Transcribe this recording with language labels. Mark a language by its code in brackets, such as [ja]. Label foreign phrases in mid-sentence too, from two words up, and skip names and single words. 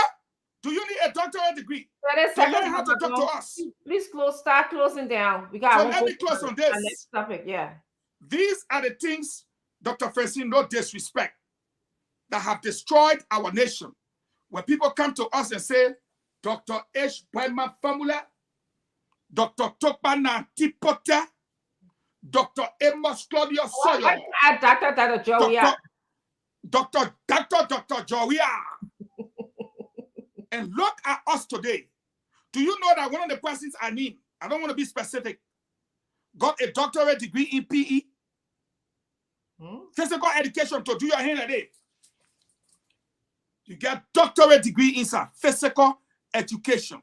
[en] Do you need a doctorate degree to learn how to talk to us? Please start closing down. We got. So let me close on this. Next topic, yeah. These are the things, Dr. Francine, no disrespect, that have destroyed our nation. When people come to us and say, Dr. H. Boyma Famula, Dr. Topana Tipota, Dr. Amos Claudio Soyo, Dr. Joia. Dr. Joia. And look at us today. Do you know that one of the persons I mean, I don't want to be specific, got a doctorate degree in PE? Physical education to do your hand a day. You get doctorate degree in physical education.